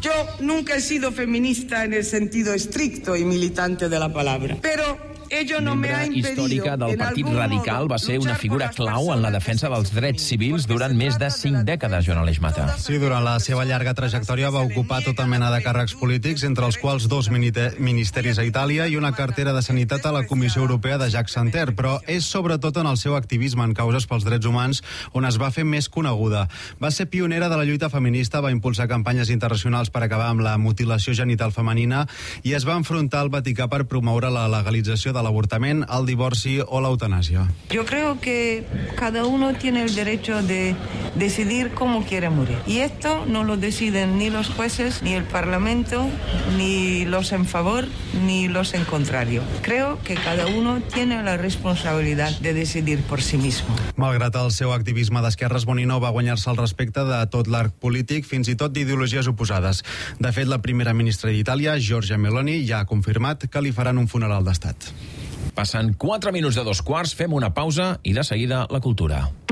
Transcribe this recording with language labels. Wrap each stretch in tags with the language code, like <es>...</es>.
<es>Yo nunca he sido feminista en el sentido estricto y militante de la palabra, pero</es> <ca>membre històrica del Partit Radical, va ser una figura clau en la defensa dels drets civils durant més de 5 dècades, Joan Aleix Mata. Sí, durant la seva llarga trajectòria va ocupar tota mena de càrrecs polítics, entre els quals dos ministeris a Itàlia i una cartera de sanitat a la Comissió Europea de Jacques Santer, però és sobretot en el seu activisme en causes pels drets humans on es va fer més coneguda. Va ser pionera de la lluita feminista, va impulsar campanyes internacionals per acabar amb la mutilació genital femenina i es va enfrontar al Vaticà per promoure la legalització de l'avortament, el divorci o l'eutanàsia.</ca> <es>Yo creo que cada uno tiene el derecho de decidir cómo quiere morir. Y esto no lo deciden ni los jueces, ni el Parlamento, ni los en favor, ni los en contrario. Creo que cada uno tiene la responsabilidad de decidir por sí mismo.</es> <ca>Malgrat el seu activisme d'esquerres, Bonino va guanyar-se el respecte de tot l'arc polític, fins i tot d'ideologies oposades. De fet, la primera ministra d'Itàlia, Giorgia Meloni, ja ha confirmat que li faran un funeral d'estat. Passant 4 minuts de 2 quarts, fem una pausa i de seguida la cultura.</ca>